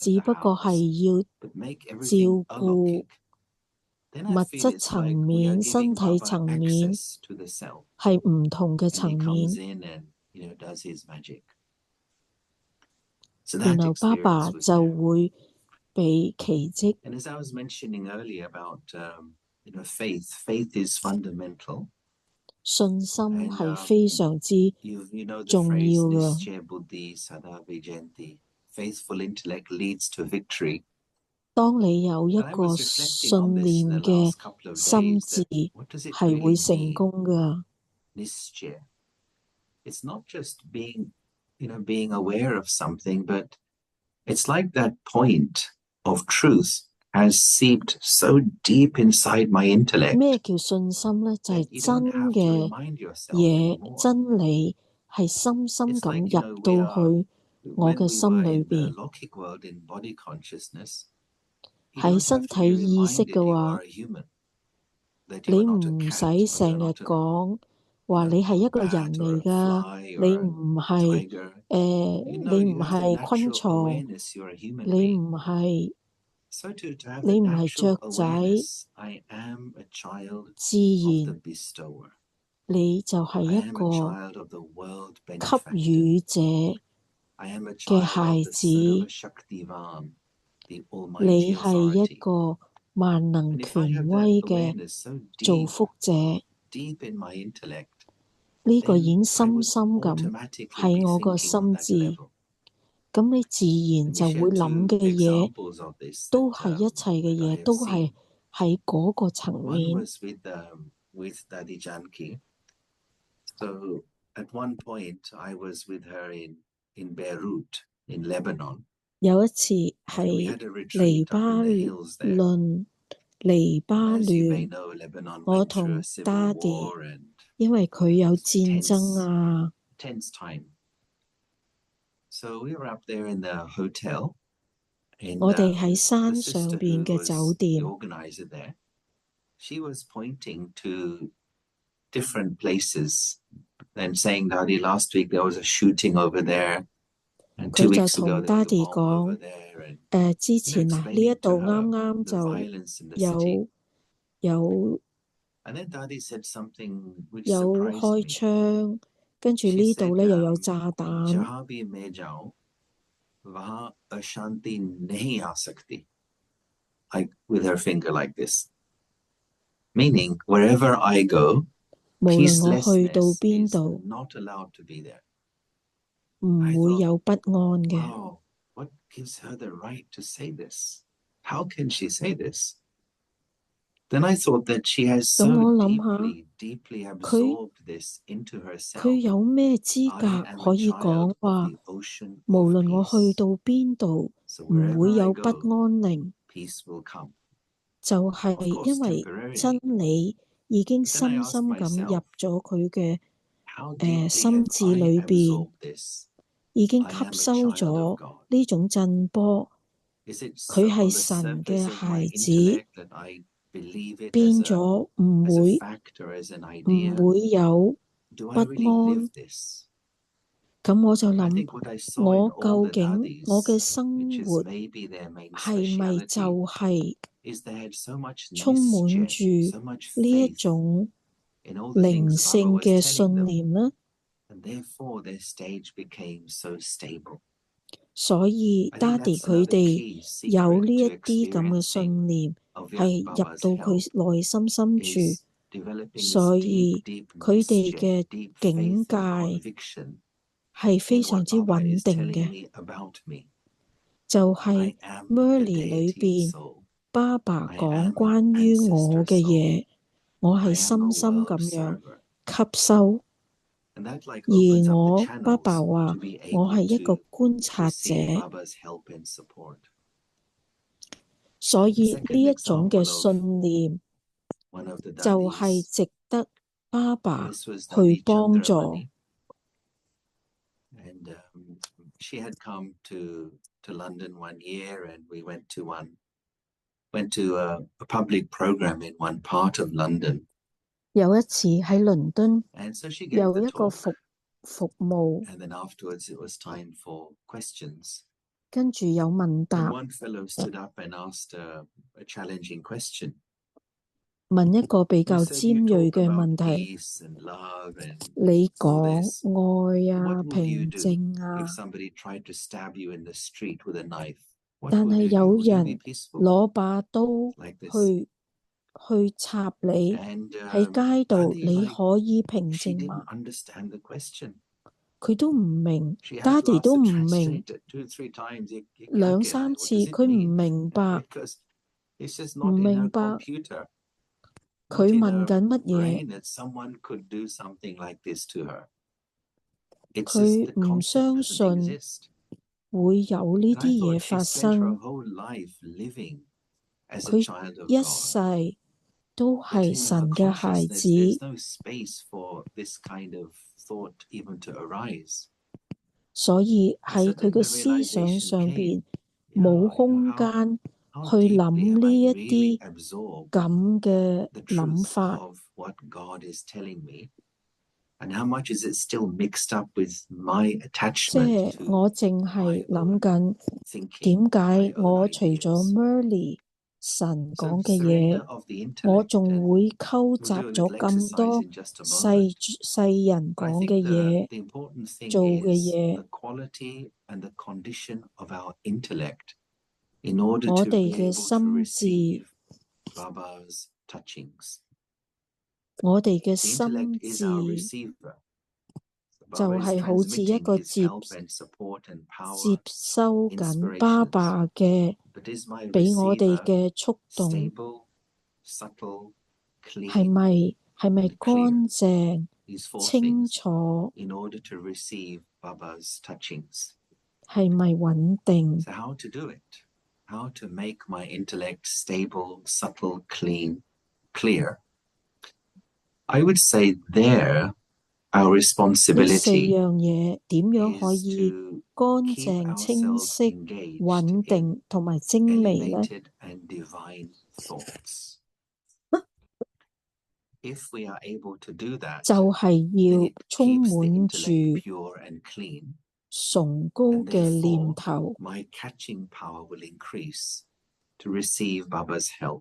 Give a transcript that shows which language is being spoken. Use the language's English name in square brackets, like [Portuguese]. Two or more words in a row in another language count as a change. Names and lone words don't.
[Cantonese] 只 [English] the [Cantonese] 不過係 [English] house, [Cantonese] 要 [English] but make [Cantonese] 照 [English] everything [Cantonese] 顧 [English] Alokik. Then [Cantonese] 物 [English] I feel [Cantonese] 質 [English] it's [Cantonese] 層 [English] like we are [Cantonese] 面、身 [English] giving [Cantonese] 體 [English] Baba [Cantonese] 層面 [English] access to the self. [Cantonese] 係唔同嘅 [English] And he [Cantonese] 層 [English] comes [Cantonese] 面， [English] in and, does his magic. So [Cantonese] 然 [English] that [Cantonese] 後爸爸 [English] experience was [Cantonese] 就 [English] there. [Cantonese] 會俾奇蹟。 [English] And as I was mentioning earlier about, faith is fundamental. [Cantonese] 信心 [English] And [Cantonese] 係非常之 [English] you know the [Cantonese] 重 [English] phrase [Cantonese] 要嘅。 [Hindi] निश्चय बुद्धि सदा विजयंते. [English] Faithful intellect leads to victory. [Cantonese] 當你有一 [English] And I [Cantonese] 個 [English] was reflecting on [Cantonese] 信 [English] this [Cantonese] 念 [English] in the [Cantonese] 嘅 [English] last couple of [Cantonese] 心 [English] days [Cantonese] 智， [English] that what does it [Cantonese] 係會 [English] really [Cantonese] 成 [English] mean? [Cantonese] 功㗎。 [English] Nishchaya. It's not just being aware of something, but it's like that point of truth has seeped so deep inside my intellect [Cantonese] 咩叫信心呢？就 [English] that [Cantonese] 係 [English] you [Cantonese] 真 [English] don't have to [Cantonese] 嘅 [English] remind yourself [Cantonese] 嘢， [English] anymore. [Cantonese] 真理係深深 [English] It's [Cantonese] 咁 [English] like, [Cantonese] 入 [English] we [Cantonese] 到 [English] are [Cantonese] 去我 [English] when [Cantonese] 嘅 [English] we [Cantonese] 心 [English] were [Cantonese] 裏 [English] in the [Cantonese] 邊。 [English] Lokik world in body consciousness, you [Cantonese] 喺 [English] don't [Cantonese] 身 [English] have to [Cantonese] 體 [English] be [Cantonese] 意識 [English] reminded [Cantonese] 嘅 [English] you [Cantonese] 話， [English] are a human, that you [Cantonese] 你 [English] are not a [Cantonese] 唔 [English] cat, [Cantonese] 使 [English] or you're [Cantonese] 成日 [English] not a [Cantonese] 講話你係一個人 [English] bat [Cantonese] 嚟 [English] or a [Cantonese] 㗎， [English] fly [Cantonese] 你 [English] or [Cantonese] 唔 [English] a [Cantonese] 係 [English] tiger. [Cantonese] 你 [English] You [Cantonese] 唔 [English] have the [Cantonese] 係昆 [English] natural [Cantonese] 蟲， [English] awareness you're a human [Cantonese] 你 [English] being. [Cantonese] 唔係 [English] So to have [Cantonese] 你 [English] the [Cantonese] 唔係 [English] natural [Cantonese] 雀仔， [English] awareness, I am a child [Cantonese] 自 [English] of the [Cantonese] 然 [English] bestower. [Cantonese] 你就係 [English] I [Cantonese] 一 [English] am [Cantonese] 個 [English] a child of the world [Cantonese] 給 [English] benefactor. [Cantonese] 予者 [English] I am a [Cantonese] 嘅 [English] child [Cantonese] 孩 [English] of the [Cantonese] 子， [Hindi] सर्व शक्तिवान, [English] the [Cantonese] 你 [English] Almighty [Cantonese] 係一 [English] Authority. [Cantonese] 個萬能 [English] And if I [Cantonese] 權 [English] have [Cantonese] 威 [English] that [Cantonese] 嘅 [English] awareness so [Cantonese] 造 [English] deep, [Cantonese] 福者， [English] deep in my intellect, [Cantonese] 呢個已 [English] then [Cantonese] 經 [English] I [Cantonese] 深 [English] would [Cantonese] 深咁 [English] automatically [Cantonese] 喺 [English] be [Cantonese] 我個 [English] thinking on [Cantonese] 心 [English] that [Cantonese] 智， [English] level. [Cantonese] 咁你自然 [English] Let me [Cantonese] 就 [English] share [Cantonese] 會諗 [English] two [Cantonese] 嘅嘢 [English] examples of this [Cantonese] 都 [English] that, [Cantonese] 係一切嘅 [English] that I [Cantonese] 嘢 [English] have [Cantonese] 都係 [English] seen. [Cantonese] 喺嗰個層 [English] One [Cantonese] 面。 [English] was with Dadi Janki. So at one point, I was with her in Beirut, in Lebanon. [Cantonese] 有一次 [English] And we [Cantonese] 係 [English] had a [Cantonese] 黎 [English] retreat up [Cantonese] 巴 [English] in the hills there. [Cantonese] 嫩，黎巴 [English] And as you may [Cantonese] 嫩， [English] know, Lebanon [Cantonese] 我 [English] went through [Cantonese] 同 [English] a civil [Cantonese] 爹哋， [English] war and [Cantonese] 因為佢有 [English] it's [Cantonese] 戰爭啊， [English] tense time. So we were up there in the hotel. And [Cantonese] 我哋喺 [English] the [Cantonese] 山 [English] sister [Cantonese] 上 [English] who [Cantonese] 邊嘅 [English] was [Cantonese] 酒 [English] the [Cantonese] 店， [English] organizer there, she was pointing to different places and saying, Daddy, last week there was a shooting over there. And [Cantonese] 佢 [English] 2 [Cantonese] 就 [English] weeks [Cantonese] 同 [English] ago [Cantonese] 爹 [English] there was a [Cantonese] 哋 [English] bomb over [Cantonese] 講： [English] there. And [Cantonese] 之前啊，呢一 [English] explaining [Cantonese] 度 [English] to [Cantonese] 啱 [English] her [Cantonese] 啱 [English] the [Cantonese] 就 [English] violence in the city. [Cantonese] 有 [English] And then Daddy said something which [Cantonese] 有 [English] surprised [Cantonese] 開 [English] me. [Cantonese] 槍，跟住 [English] She [Cantonese] 呢度 [English] said, [Cantonese] 咧又有炸彈。 [Hindi] जहाँ भी मैं जाऊं, वहाँ अशांति नहीं आ सकती. [English] Like with her finger like this. Meaning, wherever I go, [Cantonese] 無論我去到 [English] peacelessness [Cantonese] 邊 [English] is [Cantonese] 度， [English] not allowed to be there. [Cantonese] 唔 [English] I [Cantonese] 會 [English] thought, [Cantonese] 有不安嘅。 [English] wow, what gives her the right to say this? How can she say this? Then I thought that she has [Cantonese] 咁 [English] so [Cantonese] 我諗下， [English] deeply [Cantonese] 佢 [English] absorbed this into [Cantonese] 佢 [English] herself. [Cantonese] 有咩資 [English] I [Cantonese] 格 [English] am [Cantonese] 可 [English] a [Cantonese] 以 [English] child [Cantonese] 講 [English] of [Cantonese] 話， [English] the ocean [Cantonese] 無 [English] of [Cantonese] 論我去 [English] peace. [Cantonese] 到邊度， [English] So [Cantonese] 唔會 [English] wherever I [Cantonese] 有不安 [English] go, [Cantonese] 寧， [English] peace will come. [Cantonese] 就係 [English] Of course, [Cantonese] 因為 [English] temporarily. [Cantonese] 真理已經 [English] But then I [Cantonese] 深 [English] asked [Cantonese] 深咁 [English] myself, [Cantonese] 入咗佢嘅 [English] how deeply [Cantonese] 心 [English] have [Cantonese] 智 [English] I [Cantonese] 裏邊， [English] absorbed this? [Cantonese] 已經 [English] I [Cantonese] 吸 [English] am a [Cantonese] 收 [English] child [Cantonese] 咗 [English] of God. [Cantonese] 呢種震波， [English] Is it [Cantonese] 佢 [English] so [Cantonese] 係 [English] on the [Cantonese] 神 [English] surface [Cantonese] 嘅 [English] of my [Cantonese] 孩子， [English] intellect that I believe it [Cantonese] 變 [English] as [Cantonese] 咗唔 [English] a [Cantonese] 會 [English] fact or as an [Cantonese] 唔 [English] idea? [Cantonese] 會有 [English] Do [Cantonese] 不 [English] I really [Cantonese] 安。 [English] live this? [Cantonese] 咁我就 [English] I [Cantonese] 諗， [English] think what I saw in [Cantonese] 我 [English] all [Cantonese] 究 [English] the [Cantonese] 竟我嘅 [English] Dadis, [Cantonese] 生 [English] which is [Cantonese] 活 [English] maybe their main [Cantonese] 係咪就 [English] speciality, [Cantonese] 係 [English] is they had so much [Cantonese] 充滿 [English] mischief, [Cantonese] 住 [English] so much [Cantonese] 呢一 [English] faith [Cantonese] 種 [English] in all the [Cantonese] 靈 [English] things Baba [Cantonese] 性 [English] was [Cantonese] 嘅 [English] telling [Cantonese] 信 [English] them, [Cantonese] 念呢？ [English] and therefore their stage became so stable. [Cantonese] 所以 [English] I [Cantonese] 爹 [English] think [Cantonese] 哋 [English] that's [Cantonese] 佢 [English] another [Cantonese] 哋 [English] key [Cantonese] 有 [English] secret [Cantonese] 呢一 [English] to [Cantonese] 啲咁嘅 [English] experiencing [Cantonese] 信念， [English] of [Cantonese] 係 [English] Yak [Cantonese] 入 [English] Baba's [Cantonese] 到佢 [English] help [Cantonese] 內心深處， [English] is developing this [Cantonese] 所 [English] deep, [Cantonese] 以 [English] deep [Cantonese] 佢哋 [English] mischief, [Cantonese] 嘅 [English] deep [Cantonese] 境 [English] faith [Cantonese] 界 [English] and conviction [Cantonese] 係非 [English] in [Cantonese] 常 [English] what [Cantonese] 之 [English] Baba [Cantonese] 穩 [English] is [Cantonese] 定 [English] telling [Cantonese] 嘅， [English] me about me. [Cantonese] 就 [English] I [Cantonese] 係 [English] am a [Cantonese] Merly 裏 [English] deity [Cantonese] 邊 [English] soul. [Cantonese] 爸爸 [English] I [Cantonese] 講 [English] am [Cantonese] 關 [English] an [Cantonese] 於我 [English] ancestor [Cantonese] 嘅 [English] soul. [Cantonese] 嘢，我 [English] I [Cantonese] 係 [English] am a [Cantonese] 深深 [English] world [Cantonese] 咁樣 [English] observer. [Cantonese] 吸收。 [English] And that like [Cantonese] 而 [English] opens up the [Cantonese] 我爸爸 [English] channels [Cantonese] 話 [English] to be [Cantonese] 我 [English] able [Cantonese] 係一個 [English] to [Cantonese] 觀察者， [English] receive Baba's help and support. [Cantonese] 所 [English] The [Cantonese] 以呢 [English] second [Cantonese] 一種嘅 [English] example of [Cantonese] 信念 [English] one of the [Cantonese] 就係 [English] Dadis, [Cantonese] 值得爸爸 [English] this was [Cantonese] 去 [English] Dadi [Cantonese] 幫助。 [English] Chandramani. And she had come to London one year, and we went to a public program in one part of London. [Cantonese] 有一次喺倫敦 [English] And so she gave [Cantonese] 有 [English] the [Cantonese] 一個 [English] talk, [Cantonese] 服務， [English] and then afterwards it was time for questions. [Cantonese] 跟住有問 [English] And [Cantonese] 答， [English] one fellow stood up and asked a challenging question. [Cantonese] 問一個比 [English] He [Cantonese] 較 [English] said, [Cantonese] 尖 [English] "You [Cantonese] 鋭 [English] talk [Cantonese] 嘅 [English] about [Cantonese] 問題。 [English] peace and love and [Cantonese] 你 [English] all [Cantonese] 講 [English] this. [Cantonese] 愛啊、 [English] What will you [Cantonese] 平 [English] do [Cantonese] 靜啊， [English] if somebody tried to stab you in the street with a knife? What [Cantonese] 但 [English] will [Cantonese] 係 [English] you do? [Cantonese] 有 [English] Will you be [Cantonese] 人 [English] peaceful [Cantonese] 攞把刀 [English] like this?" [Cantonese] 去插你 [English] And [Cantonese] 喺街度， [English] Dadi [Cantonese] 你 [English] like [Cantonese] 可以平 [English] she [Cantonese] 靜嗎？ [English] didn't understand the question. [Cantonese] 佢都唔明， [English] She [Cantonese] 爹 [English] had to [Cantonese] 哋 [English] ask [Cantonese] 都 [English] the [Cantonese] 唔明， [English] translator 2-3 times. [Hindi] "ये क्या [Cantonese] 兩 [Hindi] कह रहा [Cantonese] 三 [Hindi] hai? [Cantonese] 次 [English] What does it [Cantonese] 佢唔 [English] mean?" [Cantonese] 明白， [English] Because it's just [Cantonese] 唔 [English] not in [Cantonese] 明 [English] her [Cantonese] 白 [English] computer, [Cantonese] 佢 [English] not in [Cantonese] 問 [English] her [Cantonese] 緊乜嘢， [English] brain that someone could do something like this to her. It's [Cantonese] 佢 [English] just the [Cantonese] 唔 [English] concept [Cantonese] 相 [English] doesn't [Cantonese] 信 [English] exist. [Cantonese] 會有呢 [English] And I [Cantonese] 啲嘢 [English] thought [Cantonese] 發 [English] she spent her [Cantonese] 生。 [English] whole life living as a [Cantonese] 佢 [English] child of [Cantonese] 一 [English] God. [Cantonese] 世都 [English] But [Cantonese] 係 [English] in her [Cantonese] 神嘅孩 [English] consciousness, [Cantonese] 子， [English] there's no space for this kind of thought even to arise. [Cantonese] 所以 [English] And [Cantonese] 喺 [English] so [Cantonese] 佢 [English] then [Cantonese] 嘅 [English] the [Cantonese] 思想 [English] realization [Cantonese] 上 [English] came, [Cantonese] 邊 [English] yeah, [Cantonese] 冇 [English] you know, [Cantonese] 空間 [English] how [Cantonese] 去 [English] deeply [Cantonese] 諗 [English] have [Cantonese] 呢 [English] I [Cantonese] 一 [English] really [Cantonese] 啲 [English] absorbed [Cantonese] 咁嘅 [English] the [Cantonese] 諗 [English] truth [Cantonese] 法。 [English] of what God is telling me? And how much is it still mixed up with my [Cantonese] 即 [English] attachment [Cantonese] 係 [English] to [Cantonese] 我淨 [English] my [Cantonese] 係 [English] own [Cantonese] 諗緊 [English] thinking, [Cantonese] 點 [English] my [Cantonese] 解 [English] own [Cantonese] 我除咗 [English] ideas? [Cantonese] Merly 神 [English] So [Cantonese] 講嘅 [English] surrender [Cantonese] 嘢， [English] of the [Cantonese] 我 [English] intellect, [Cantonese] 仲 [English] and [Cantonese] 會溝 [English] we'll [Cantonese] 雜 [English] do a [Cantonese] 咗 [English] little [Cantonese] 咁 [English] exercise [Cantonese] 多 [English] in just a [Cantonese] 世 [English] moment. [Cantonese] 世人 [English] But I [Cantonese] 講 [English] think [Cantonese] 嘅嘢， [English] the important thing [Cantonese] 做嘅 [English] is [Cantonese] 嘢， [English] the quality and the condition of our intellect in order [Cantonese] 我 [English] to [Cantonese] 哋 [English] be [Cantonese] 嘅 [English] able to [Cantonese] 心智， [English] receive Baba's touchings. [Cantonese] 我哋嘅 [English] The [Cantonese] 心 [English] intellect is our [Cantonese] 智 [English] receiver. [Cantonese] 就 [English] Baba is [Cantonese] 係好似一 [English] transmitting [Cantonese] 個 [English] his [Cantonese] 接 [English] help and support and [Cantonese] 接 [English] power, [Cantonese] 收緊爸 [English] inspirations. [Cantonese] 爸嘅 [English] But is my [Cantonese] 俾我哋 [English] receiver [Cantonese] 嘅觸動 [English] stable, subtle, [Cantonese] 係 [English] clean, [Cantonese] 咪 [English] and [Cantonese] 乾 [English] clear? [Cantonese] 淨 [English] These four [Cantonese] 清 [English] things [Cantonese] 楚， [English] in order to receive Baba's touchings. [Cantonese] 係咪穩定？ [English] So how to do it? How to make my intellect stable, subtle, clean, clear? I would say there, our [Cantonese] 呢四 [English] responsibility [Cantonese] 樣嘢點樣可 [English] is [Cantonese] 以 [English] to [Cantonese] 乾 [English] keep [Cantonese] 淨、清 [English] ourselves [Cantonese] 晰、 [English] engaged [Cantonese] 穩 [English] in [Cantonese] 定同埋精微呢？ [English] elevated and divine thoughts. If we are able to do that, [Cantonese] 就係 [English] then [Cantonese] 要 [English] it [Cantonese] 充 [English] keeps the [Cantonese] 滿 [English] intellect [Cantonese] 住 [English] pure and clean, [Cantonese] 崇高 [English] and [Cantonese] 嘅念 [English] therefore [Cantonese] 頭， [English] my catching power will increase to receive Baba's help.